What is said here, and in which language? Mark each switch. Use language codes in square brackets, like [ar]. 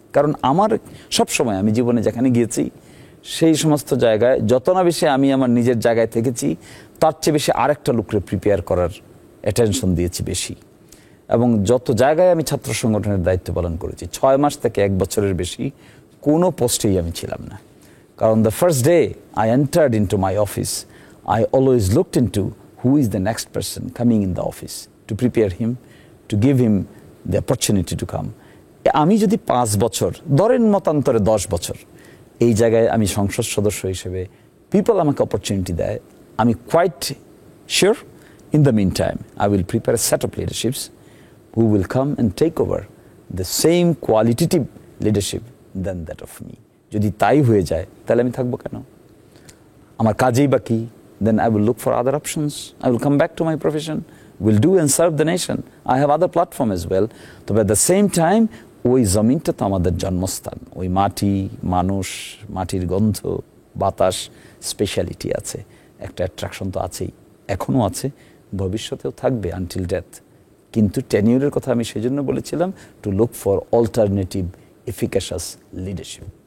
[bn] কারণ আমার সবসময় আমি জীবনে যেখানে গিয়েছি সেই সমস্ত জায়গায় যত না বেশি আমি আমার নিজের জায়গায় থেকেছি তার চেয়ে বেশি আরেকটা লোককে প্রিপেয়ার করার অ্যাটেনশন দিয়েছি বেশি। এবং যত জায়গায় আমি ছাত্র সংগঠনের দায়িত্ব পালন করেছি 6 মাস থেকে 1 বছরের বেশি কোনো পোস্টেই আমি ছিলাম না। কারণ [en] the first day I entered into my office, I always looked into who is the next person coming in the office to prepare him, to give him the opportunity to come. [bn] আমি যদি 5 বছর ধরেন মতান্তরে 10 বছর এই জায়গায় আমি সংসদ সদস্য হিসেবে পিপল আমাকে অপরচুনিটি দেয়, আমি quite sure [en] in the meantime I will prepare a set of leaderships who will come and take over the same qualitative leadership than that of me. [bn] যদি তাই হয়ে যায় তাহলে আমি থাকবো কেন? আমার কাজেই বাকি, [en] then I will look for other options. I will come back to my profession, will do and serve the nation. I have other platform as well. [bn] তবে [en] at the same time [bn] ওই জমিনটা তো আমাদের জন্মস্থান, ওই মাটি, মানুষ, মাটির গন্ধ, বাতাস, স্পেশালিটি আছে, একটা অ্যাট্রাকশন তো আছেই, এখনও আছে, ভবিষ্যতেও থাকবে আনটিল ডেথ। কিন্তু টেনিউরের কথা আমি সেজন্য বলেছিলাম [en] To look for alternative efficacious leadership.